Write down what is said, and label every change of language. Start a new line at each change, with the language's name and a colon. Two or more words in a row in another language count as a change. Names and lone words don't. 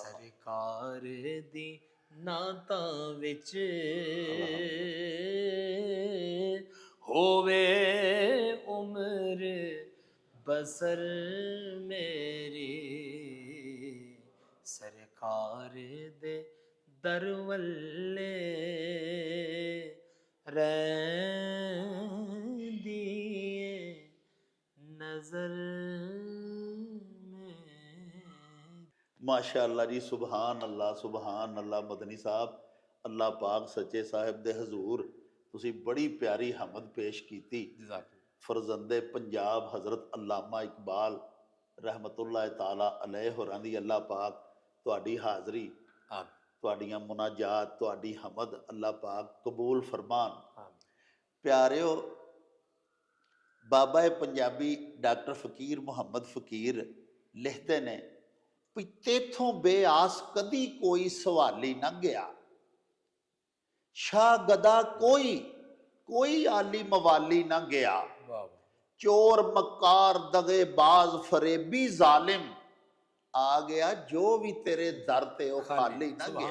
Punjabi: ਸਰਕਾਰ ਦੀ ਨਾਤਾਂ ਵਿਚ ਹੋਵੇ ਉਮਰ ਬਸਰ ਮੇਰੀ ਸਰਕਾਰ ਦੇ ਦਰਵੱਲੇ ਰੈਂਦੀ ਨਜ਼ਰ ਮੇਂ
Arabic: ما شاء الله जी, سبحان الله، سبحان الله.
Punjabi: ਮਦਨੀ ਸਾਹਬ, ਅੱਲਾਹ ਪਾਕ ਸੱਚੇ ਸਾਹਿਬ ਦੇ ਹਜ਼ੂਰ ਤੁਸੀਂ ਬੜੀ ਪਿਆਰੀ ਹਮਦ ਪੇਸ਼ ਕੀ। ਫ਼ਰਜ਼ੰਦੇ ਪੰਜਾਬ ਹਜ਼ਰਤ ਅੱਲਾਮਾ ਇਕਬਾਲ
Arabic: رحمة الله تعالى عليه
Punjabi: ਹੋਰਾਂ ਦੀ ਅੱਲਾਹ ਪਾਕ ਤੁਹਾਡੀ ਹਾਜ਼ਰੀ, ਤੁਹਾਡੀਆਂ ਮੁਨਾਜਾਤ, ਤੁਹਾਡੀ ਹਮਦ ਅੱਲਾਹ ਪਾਕ ਕਬੂਲ ਫ਼ਰਮਾਨ। ਪਿਆਰਿਓ, ਬਾਬਾ ਪੰਜਾਬੀ ਡਾਕਟਰ ਫ਼ਕੀਰ ਮੁਹੰਮਦ ਫ਼ਕੀਰ ਲਿਖਦੇ ਨੇ ਭੀ ਤੇਥੋਂ ਬੇਆਸ ਕਦੀ ਕੋਈ ਸਵਾਲੀ ਨਾ ਗਿਆ, ਸ਼ਾਹ ਗਦਾ ਕੋਈ ਆਲੀ ਮਵਾਲੀ ਨਾ ਗਿਆ, ਚੋਰ ਮੱਕਾਰ ਦਗ਼ੇਬਾਜ਼ ਫ਼ਰੇਬੀ ਜ਼ਾਲਮ ਆ ਗਿਆ, ਜੋ ਭੀ ਤੇਰੇ ਦਰ ਤੇ ਓ ਖ਼ਾਲੀ ਨਾ ਗਿਆ।